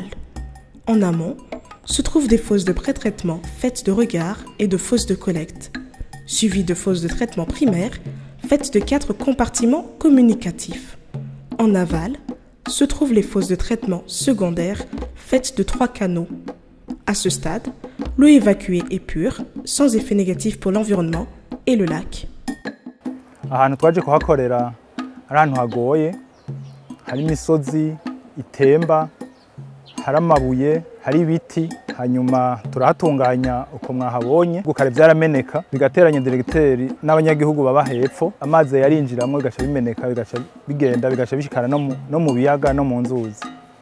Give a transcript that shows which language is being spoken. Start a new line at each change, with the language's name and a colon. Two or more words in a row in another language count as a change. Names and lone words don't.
French: En amont se trouvent des fosses de pré-traitement faites de regards et de fosses de collecte, suivies de fosses de traitement primaires faites de 4 compartiments communicatifs. En aval se trouvent les fosses de traitement secondaires faites de 3 canaux. À ce stade, l'eau évacuée est pure, sans effet négatif pour l'environnement et le lac.
Rundi: Ahantu twaje kuhakorera ari ahantu hagoye, hari imisozi itemba, hari amabuye, hari ibiti, hanyuma turahatunganya uko mwahabonye, gukare byarameneka bigateranya diregiteri n'abanyagihugu baba hepfo, amazi yarinjiramwe bigaca bimeneka, bigaca bigenda, bigaca bishikana no mu biyaga no mu nzuzi.